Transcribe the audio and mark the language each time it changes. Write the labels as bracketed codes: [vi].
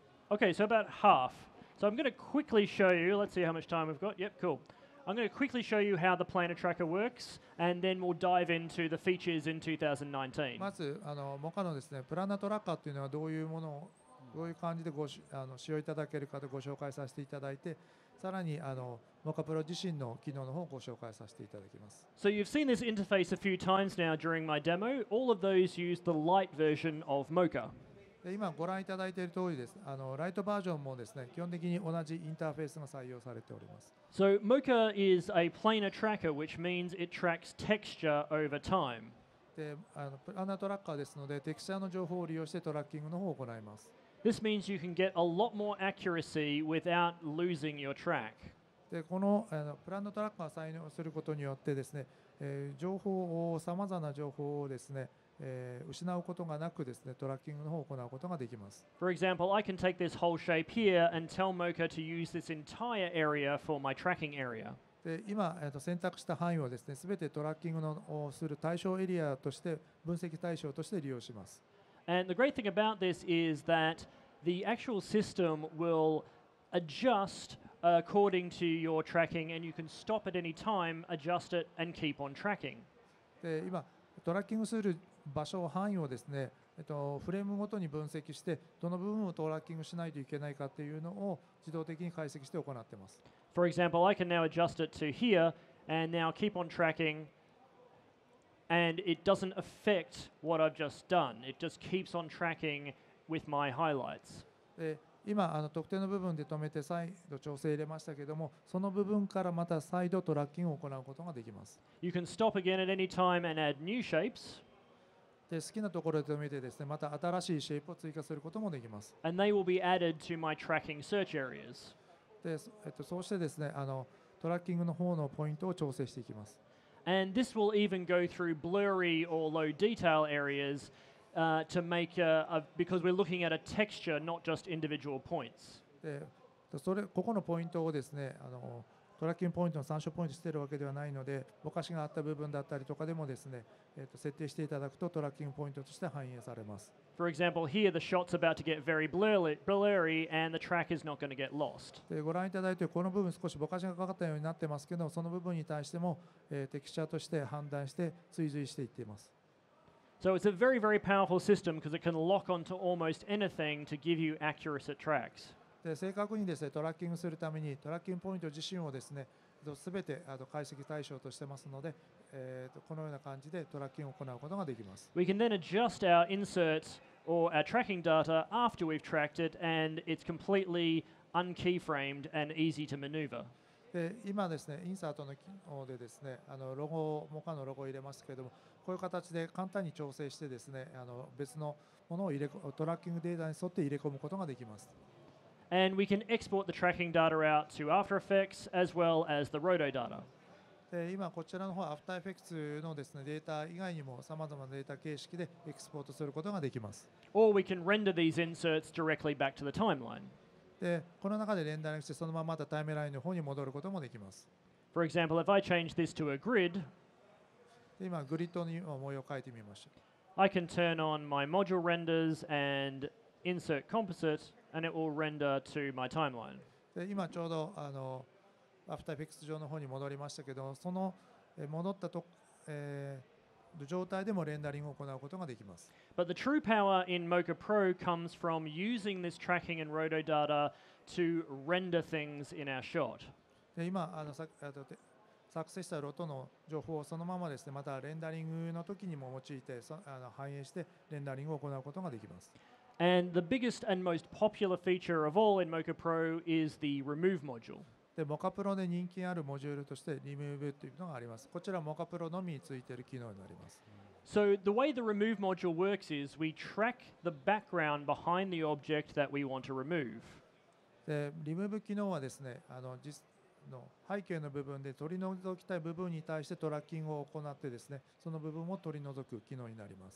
[en] Okay, so about half. So I'm going to quickly show you, let's see how much time we've got. Yep, cool. I'm going to quickly show you how the planar tracker works, and then we'll dive into the features in 2019. [ja] まずモカのですね、プラナトラッカーというのはどういうものをどういう感じで使用いただけるかでご紹介させていただいて、さらにモカプロ自身の機能の方をご紹介させていただきます。 [en] So you've seen this interface a few times now during my demo. All of those use the light version of Mocha. [ja] 今ご覧いただいている通りです。ライトバージョンもですね、基本的に同じインターフェースが採用されております。 [en] So Mocha is a planar tracker, which means it tracks texture over time. [ja] でプラナートラッカーですので、テクスチャーの情報を利用してトラッキングの方を行います。 [en] This means you can get a lot more accuracy without losing your track. [ja] でこのプラナートラッカーを採用することによってですね、情報をさまざまな情報をですね、失うことがなくですね、トラッキングの方を行うことができます。 [en] For example, I can take this whole shape here and tell Mocha to use this entire area for my tracking area. [ja] で今、選択した範囲をですね、すべてトラッキングをする対象エリアとして、分析対象として利用します。 [en] And the great thing about this is that the actual system will adjust according to your tracking, and you can stop at any time, adjust it, and keep on tracking. [ja] で今、トラッキングする場所、範囲をですね、フレームごとに分析して、どの部分をトラッキングしないといけないかというのを自動的に解析して行っています。 [en] For example, I can now adjust it to here, and now keep on tracking, and it doesn't affect what I've just done. It just keeps on tracking with my highlights. [ja] で今特定の部分で止めて再度調整入れましたけども、その部分からまた再度トラッキングを行うことができます。 [en] You can stop again at any time and add new shapes. [ja] で好きなところで止めてですね、また新しいシェイプを追加することもできます。 [en] And they will be added to my tracking search areas. [ja] でそうしてですね、トラッキングの方のポイントを調整していきます。 [en] And this will even go through blurry or low detail areas to make because we're looking at a texture, not just individual points. [ja] でここのポイントをですね、トラッキングポイントの参照ポイントしているわけではないので、ぼかしがあった部分だったりとかでもですね、設定していただくとトラッキングポイントとして反映されます。 [en] For example, here the shot's about to get very blurry and the track is not going to get lost. [ja] でご覧いただいて、この部分少しぼかしがかかったようになってますけど、その部分に対しても、テクスチャーとして判断して追随していっています。 [en] So it's a very, very powerful system because it can lock onto almost anything to give you accurate tracks. [ja] で正確にですね、トラッキングするためにトラッキングポイント自身をですね、すべて解析対象としてますので、このような感じでトラッキングを行うことができます。 [en] We can then adjust our inserts or our tracking data after we've tracked it, and it's completely unkeyframed and easy to maneuver. [ja] で今ですね、インサートの機能でですね、モカのロゴを入れますけれども、こういう形で簡単に調整してですね、別のものをトラッキングデータに沿って入れ込むことができます。 [en] And we can export the tracking data out to After Effects as well as the roto data. [ja] で今こちらの方、アフターエフェクツのですね、データ以外にもさまざまなデータ形式でエクスポートすることができます。 [en] Or we can render these inserts directly back to the timeline. [ja] でこの中でレンダリングしてそのまままたタイムラインの方に戻ることもできます。 [en] For example, if I change this to a grid, [ja] で今グリッドに模様を変えてみました。 [en] I can turn on my module renders and insert composite, and it will render to my timeline. [ja] で今ちょうどアフターエフェクツ上の方に戻りましたけど、その戻った状態でもレンダリングを行うことができます。 [en] But the true power in Mocha Pro comes from using this tracking and roto data to render things in our shot. [ja] で今作成したロトの情報をそのままですね、またレンダリングの時にも用いて反映してレンダリングを行うことができます。 [en] And the biggest and most popular feature of all in Mocha Pro is the remove module. [ja] でモカプロで人気あるモジュールとしてリムーブというのがあります。こちらモカプロのみについている機能になります。 [en] So the way the remove module works is we track the background behind the object that we want to remove. [ja] でリムーブ機能はですね、実の背景の部分で取り除きたい部分に対してトラッキングを行ってですね、その部分を取り除く機能になります。